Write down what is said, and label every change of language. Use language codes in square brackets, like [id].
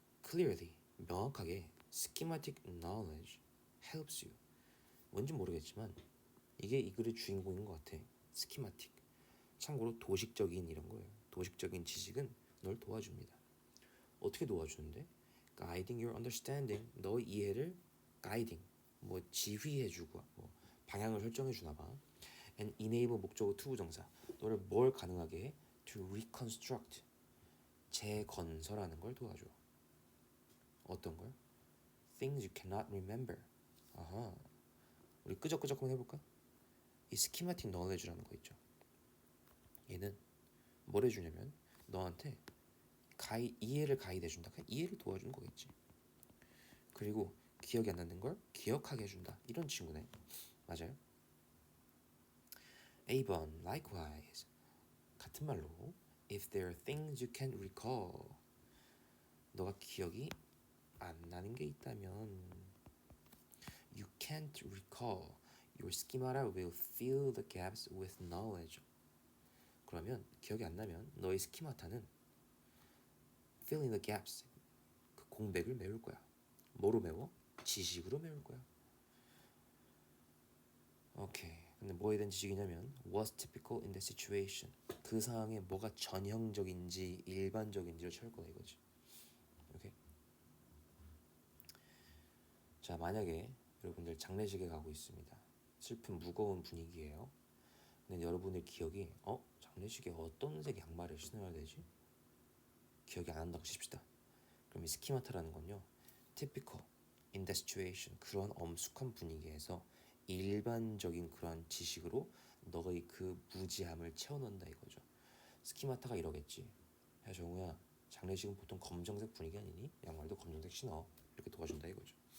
[en] Clearly, [ko] 명확하게 [en] schematic knowledge helps you. [ko] 뭔지 모르겠지만 이게 이 글의 주인공인 것 같아. [en] schematic. [ko] 참고로 도식적인 이런 거예요. 도식적인 지식은 널 도와줍니다. 어떻게 도와주는데? [en] Guiding your understanding. [ko] 너의 이해를 guiding. 뭐 지휘해주고 뭐 방향을 설정해주나 봐. [en] And enable [ko] 목적어 투부정사. 너를 뭘 가능하게 해? [en] To reconstruct. [ko] 재건설하는 걸 도와줘. 어떤 걸? [en] Things you cannot remember. [ko] 아하. 우리 끄적끄적 한번 해볼까? 이 schematic knowledge라는 거 있죠. 얘는 뭘 해주냐면 너한테 이해를 가이드해준다. 그냥 이해를 도와주는 거겠지. 그리고 기억이 안 나는 걸 기억하게 해준다. 이런 친구네. 맞아요? A번, likewise. 같은 말로 [en] If there are things you can't recall. [ko] 너가 기억이 안 나는 게 있다면 [en] You can't recall. Your schemata will fill the gaps with knowledge. [ko] 그러면 기억이 안 나면 너의 스키마타는 [en] fill in the gaps. [ko] 그 공백을 메울 거야. 뭐로 메워? 지식으로 메울 거야. 오케이. 근데 뭐에 대한 지식이냐면 [en] what's typical in the situation. [ko] 그 상황에 뭐가 전형적인지 일반적인지를 찾을 거다 이거지. 오케이. 자, 만약에 여러분들 장례식에 가고 있습니다. 슬픈 무거운 분위기예요. 근데 여러분의 기억이 장례식에 어떤 색 양말을 신어야 되지? 기억이 안 난다고 칩시다. 그럼 이 스키마타라는 건요. [en] typical in the situation. [ko] 그런 엄숙한 분위기에서 일반적인 그런 지식으로 너의 그 무지함을 채워넣는다 이거죠. 스키마타가 이러겠지. 야 정우야, 장례식은 보통 검정색 분위기 아니니? 양말도 검정색 신어. 이렇게 도와준다 이거죠.